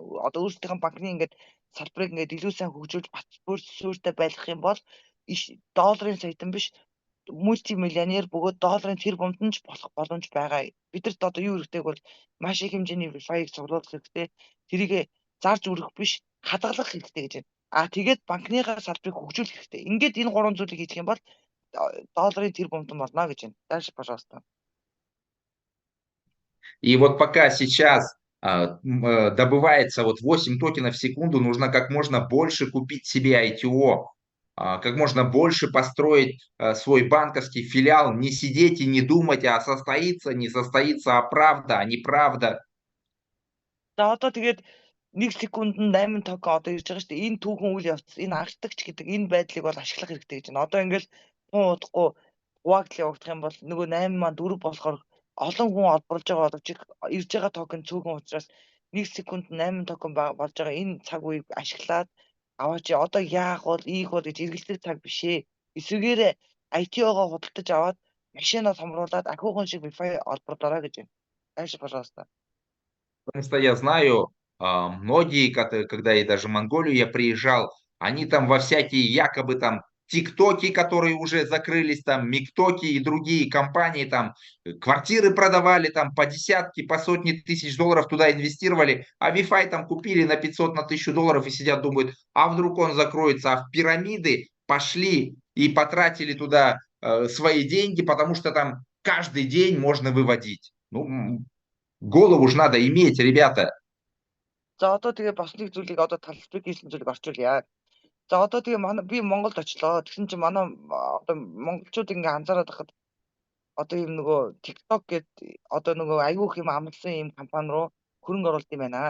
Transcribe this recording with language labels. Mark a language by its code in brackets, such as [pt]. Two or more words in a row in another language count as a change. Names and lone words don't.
[mn] Одоо өөрсдийнхөө банкны ингээд салбарыг ингээд илүү сайн хөгжүүлж суурьтай байлгах юм бол долларын саятан биш мультимиллионер бөгөөд долларын тэрбумд нь ч болох боломж байгаа. Бидэрт одоо юу хэрэгтэй бол маш их хэмжээний Wi-Fi-г цуглуулах хэрэгтэй. Тэрийг зарж үрэх биш, хадгалах хэрэгтэй гэж байна. Тэгээд банкныхаа салбарыг хөгжүүлэх хэрэгтэй. Ингээд энэ гурван зүйлийг хийх юм бол долларын тэрбумд болно гэж байна. [ru] Дальше, пожалуйста. И вот пока сейчас добывается вот 8 токенов в секунду, нужно как можно больше купить себе ITO, как можно больше построить свой банковский филиал, не сидеть и не думать, а состоится, не состоится, а правда, а неправда. [mn] За одоо тэгээд 1 секундэд 8 токен одоо ирж байгаа шүү дээ. Энэ түүхэн үйл явц, энэ анхдагч гэдэг энэ байдлыг бол ашиглах хэрэгтэй гэж байна. Одоо ингээл хүн удахгүй хуваагдал явагдах юм бол нөгөө 8 маань 4 болохоор олон хүн олборлож байгаа боловч ирж байгаа токен цөөхөн учраас 1 секундэд 8 токен болж байгаа энэ цаг үеийг ашиглаад аваач. Одоо яах бол ийх бол гэж эргэлзэх цаг биш ээ. Эсвэргээр ITO-гоо худалдаж аваад машинаа томруулаад ахиухан шиг Wi-Fi олборлоорой гэж байна. [ru] Дальше, пожалуйста. Потому что я знаю, многие, когда и даже в Монголию я приезжал, они там во всякие якобы там ТикТоки, которые уже закрылись, там МикТоки и другие компании, там квартиры продавали там по десятки, по сотни тысяч долларов туда инвестировали, а Wi-Fi там купили на 500, на 1000 долларов и сидят думают, а вдруг он закроется, а в пирамиды пошли и потратили туда свои деньги, потому что там каждый день можно выводить. Ну, Голову ж надо иметь, ребята. [mn] За одоо тэгээ бас нэг зүйлийг одоо талбарыг хийсэн зүйлийг орчуулъя. За одоо тэгээ манай би Монголд очлоо. Тэгсэн чинь манай одоо монголчууд ингээ анзаараад байхад одоо юм нөгөө TikTok гээд одоо нөгөө аюух юм амлсан юм компани руу хөрөнгө оруулалт юм байна.